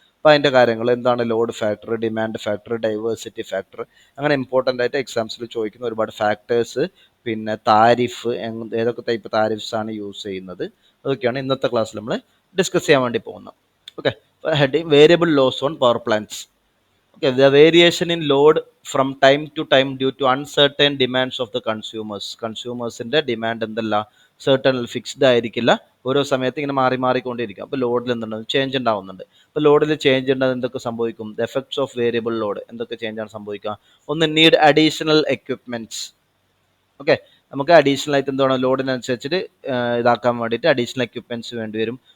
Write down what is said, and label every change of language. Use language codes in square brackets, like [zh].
[ml] അപ്പോൾ അതിൻ്റെ കാര്യങ്ങൾ എന്താണ്, load factor, demand factor, diversity factor, അങ്ങനെ ഇമ്പോർട്ടൻ്റ് ആയിട്ട് എക്സാംസിൽ ചോദിക്കുന്ന ഒരുപാട് ഫാക്ടേഴ്സ്, പിന്നെ താരിഫ്, ഏതൊക്കെ ടൈപ്പ് താരിഫ്സ് ആണ് യൂസ് ചെയ്യുന്നത്, അതൊക്കെയാണ് ഇന്നത്തെ ക്ലാസ്സിൽ നമ്മൾ ഡിസ്കസ് ചെയ്യാൻ വേണ്ടി പോകുന്നത്. Okay. [en] Heading variable loads on power plants. Okay, the variation in load from time to time due to uncertain demands of the consumers. [ml] കൺസ്യൂമേഴ്സിന്റെ demand എന്തല്ല, certain ഫിക്സ്ഡ് ആയിരിക്കില്ല, ഓരോ സമയത്ത് ഇങ്ങനെ മാറി മാറിക്കൊണ്ടിരിക്കും. അപ്പോൾ ലോഡിൽ എന്തുണ്ട്, ചേഞ്ച് ഉണ്ടാവുന്നുണ്ട്. അപ്പോൾ ലോഡിൽ ചേഞ്ച് ഉണ്ടാകുന്നത് എന്തൊക്കെ സംഭവിക്കും, [en] the effects of variable load, [ml] എന്തൊക്കെ ചേഞ്ച് ആണ് സംഭവിക്കുക. ഒന്ന്, [en] Need additional equipments. [ml] ഓക്കെ, നമുക്ക് അഡീഷണൽ ആയിട്ട് എന്താണ്, ലോഡിനനുസരിച്ചിട്ട് ഇതാക്കാൻ വേണ്ടിയിട്ട് അഡീഷണൽ എക്വിപ്മെന്റ്സ് വേണ്ടി വരും.